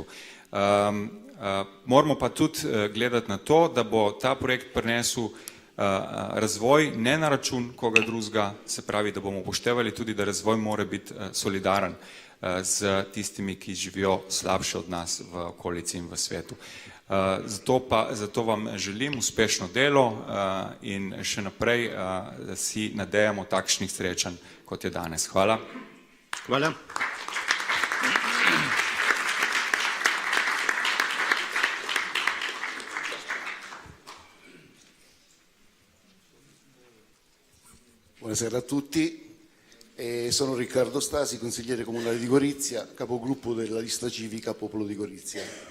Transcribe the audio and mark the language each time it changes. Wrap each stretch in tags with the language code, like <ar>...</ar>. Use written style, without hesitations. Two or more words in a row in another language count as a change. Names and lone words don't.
<sl>Moramo pa tudi gledati na to, da bo ta projekt prinesel razvoj ne na račun koga drugega, se pravi, da bomo upoštevali tudi, da razvoj mora biti solidaren z tistimi, ki živijo slabše od nas v okolici in v svetu. Zato vam želim uspešno delo in še naprej si nadejamo takšnih srečanj, kot je danes. Hvala. Hvala.</sl> <it>Buonasera a tutti, sono Riccardo Stasi, consigliere comunale di Gorizia, capogruppo della lista civica Popolo di Gorizia.</it>